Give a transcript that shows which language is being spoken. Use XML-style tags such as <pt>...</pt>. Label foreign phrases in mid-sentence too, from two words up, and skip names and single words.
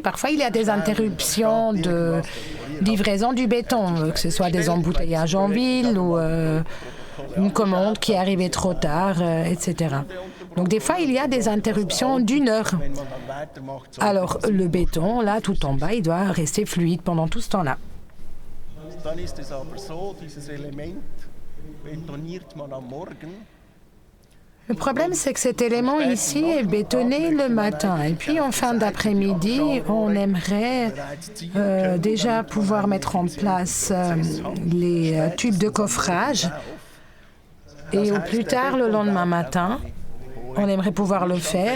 <fr>Parfois, il y a des interruptions de livraison du béton, que ce soit des embouteillages en ville ou une commande qui est arrivée trop tard, etc. Donc, des fois, il y a des interruptions d'1 heure. Alors, le béton, là, tout en bas, il doit rester fluide pendant tout ce temps-là.</fr> <de>Dann ist es aber so, dieses Element betoniert man am Morgen.</de> <fr>Le problème, c'est que cet élément ici est bétonné le matin. Et puis, en fin d'après-midi, on aimerait déjà pouvoir mettre en place les tubes de coffrage. Et au plus tard, le lendemain matin, on aimerait pouvoir le faire.</fr>